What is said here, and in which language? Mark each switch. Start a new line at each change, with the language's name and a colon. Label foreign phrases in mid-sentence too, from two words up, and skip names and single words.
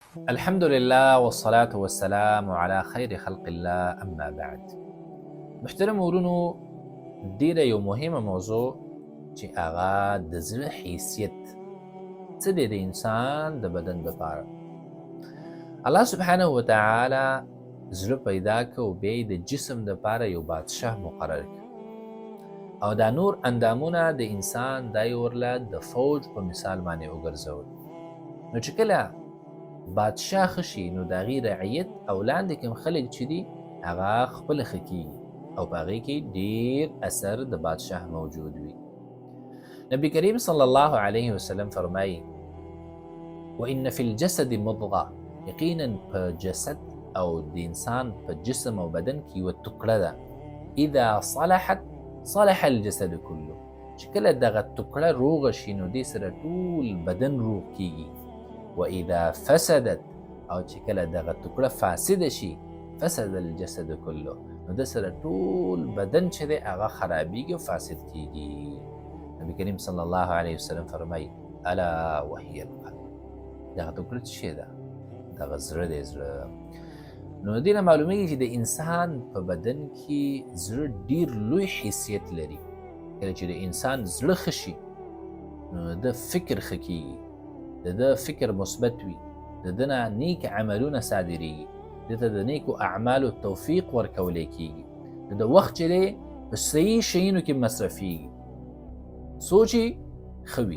Arabic: الحمد لله والصلاة والسلام على خير خلق الله أما بعد.
Pashto: محترم ورونو ډیره یو مهمه موضوع چې هغه د زړه حیثیت څه دی د انسان د بدن لپاره. الله
Arabic: سبحانه وتعالی
Pashto: زړه پیدا کړ او بیا د جسم لپاره یو بادشاه مقرر کړ او دا نور اندامونه د انسان دای ورله د فوج په مثال باندې وګرځول. نو چې کله بادشاه خشي نو د هغې رعیت او لاندې کوم خلک چې دي هغه خپله ښه کېږي او په هغې کې ډېر اثر د بادشاه موجود وي. نبی کریم
Arabic: صلی الله علیه وسلم
Pashto: فرمایي
Arabic: وإن فی الجسد مضغه،
Pashto: یقینا په جسد او د انسان په جسم او بدن کې یوه ټوکړه ده،
Arabic: اذا صلحت صلح الجسد كله،
Pashto: چې کله دغه ټوکړه روغه شي نو دې سره ټول بدن روغ کېږي.
Arabic: وإذا فسدت،
Pashto: او چې کله دغه ټوکړه فاسده شي
Arabic: فسد الجسد كله،
Pashto: نو د سره ټول بدن چې دی هغه خرابېږي او فاسد کېږي. نبی کریم
Arabic: صلی الله علیه وسلم
Pashto: فرمایي
Arabic: الا وهي القلب،
Pashto: دغه ټوکړه څه شی ده؟ دغه زړه دی. زړه نو د دې نه معلومیږي چې د انسان په بدن کې زړه ډېر لوی حیثیت لري. کله چې د انسان زړه ښه شي نو د فکر ښه کېږي، د ده فکر مثبت وي، د ده نه نیک عملونه صادریږي، د ته د نیکو اعمالو توفیق ورکولی کېږي، د ده وخت چې دی په صحیح شیانو کې مصرفېږي، سوچ یې ښه وي.